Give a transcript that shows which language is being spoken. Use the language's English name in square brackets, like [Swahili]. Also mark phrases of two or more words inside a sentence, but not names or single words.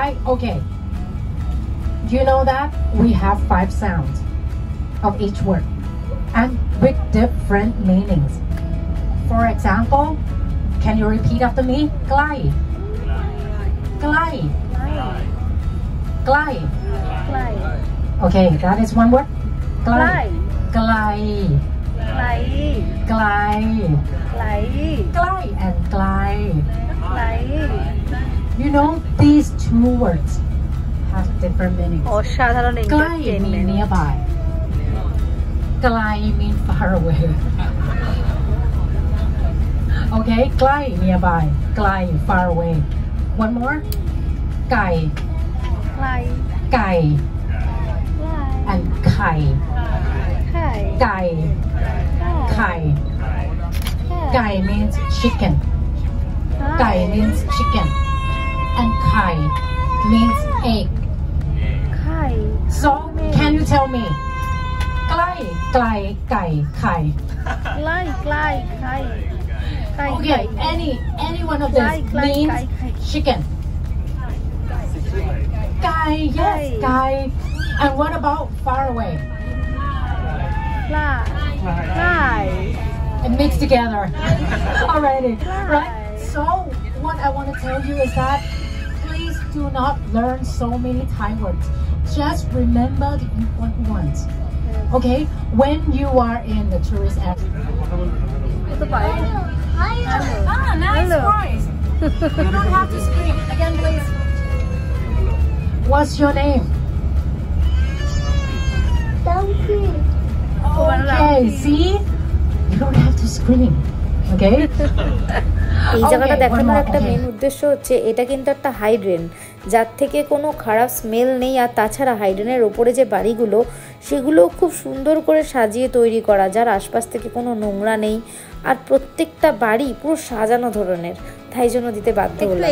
[English] Okay, you know that we have 5 sounds of each word and with different meanings. For example, can you repeat after me? [Thai] Glai. Glai. Glai. [English] Glai. Okay, that is one word. Glai. Glai. Glai. Glai. Glai. [Thai] Glai and glai. [English] Glai. You know, these 2 words have different meanings. অসাধারণ Glai mean এন্টারটেইনমেন্ট। nearby. Glai mean far away. Okay, glai nearby. Glai far away. One more. Gai. Glai. Gai. Glai. And kai. Kai. [Thai] Gai. Kai. [English] Kai. Gai means chicken. Gai means chicken. And kai means egg. Kai. So, can you tell me? [Thai] Glai, glai, gai, kai. Glai. Glai. Kai. Kai. [English] Okay, any one of this Glai, means [Thai] glai, kai. [English] chicken. Gai, yes, Gai. gai. And what about far away? [Thai] Glai. Glai. [English] And mixed together. Already, right? So, what I want to tell you is that please do not learn so many Thai words. Just remember the important ones. Okay? When you are in the tourist area. Ah, nice voice. You don't have to scream. Again, please. What's your name? Okay, see? You don't have to scream. Okay? [Bangla] এই জায়গাটা [English] Okay, one দেখানোর more, একটা okay. [Bangla] মেন উদ্দেশ্য হচ্ছে এটা কিন্তু একটা হাইড্রেন, যার থেকে কোনো খারাপ স্মেল নেই। আর তাছাড়া হাইডেনের ওপরে যে বাড়িগুলো সেগুলো খুব সুন্দর করে সাজিয়ে তৈরি করা, যার আশপাশ থেকে কোনো নোংরা নেই, আর প্রত্যেকটা বাড়ি পুরো সাজানো ধরনের, তাই জন্য দিতে বাধ্য হলাম।